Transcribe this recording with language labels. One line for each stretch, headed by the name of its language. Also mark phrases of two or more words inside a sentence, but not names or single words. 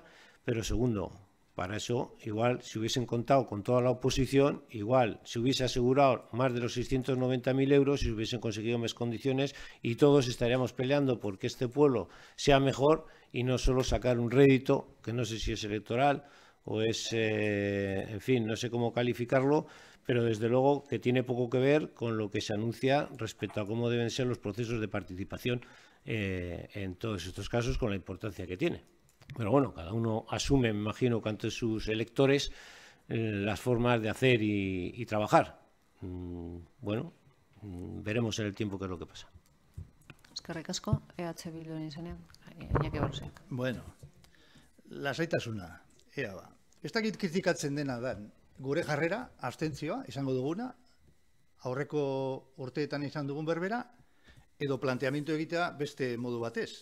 Spanish: Pero segundo, para eso, igual, si hubiesen contado con toda la oposición, igual se hubiese asegurado más de los 690.000 euros y se hubiesen conseguido más condiciones y todos estaríamos peleando porque este pueblo sea mejor y no solo sacar un rédito, que no sé si es electoral o es, en fin, no sé cómo calificarlo, pero desde luego que tiene poco que ver con lo que se anuncia respecto a cómo deben ser los procesos de participación en todos estos casos, con la importancia que tiene. Pero bueno, cada uno asume, me imagino, que ante sus electores las formas de hacer y trabajar. Bueno, veremos en el tiempo qué es lo que pasa.
Basque: Eskerrik asko, EH Bilduren izenean, Iñaki Barrusiak. Bueno, lasaitasuna, ea ba. Ez dakit kritikatzen dena da, gure jarrera, abstentzioa, izango duguna, aurreko urteetan izan dugun berbera, edo planteamiento egitea beste modu batez.